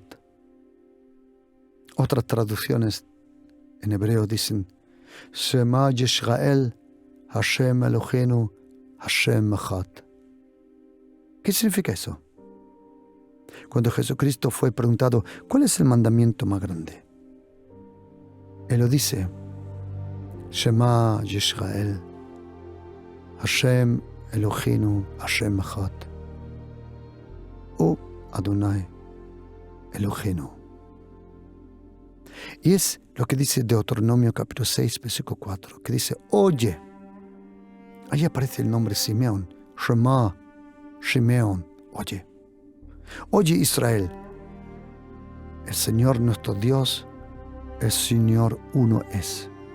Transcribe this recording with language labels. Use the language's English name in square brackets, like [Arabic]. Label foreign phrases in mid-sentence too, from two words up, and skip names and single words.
[Spanish] Otras traducciones en hebreo dicen [Hebrew] שמע ישראל השם אלהינו השם אחד. [Spanish] ¿Qué significa eso? Cuando Jesucristo fue preguntado, ¿cuál es el mandamiento más grande? Él lo dice, [Hebrew] שמע ישראל השם אלהינו השם אחד, o אדני אלהינו. [Spanish] Y es lo que dice Deuteronomio capítulo 6, versículo 4, que dice, oye. Ahí aparece el nombre Simeón, Shema, Shimeón, oye. Oye Israel, el Señor nuestro Dios, el Señor uno es.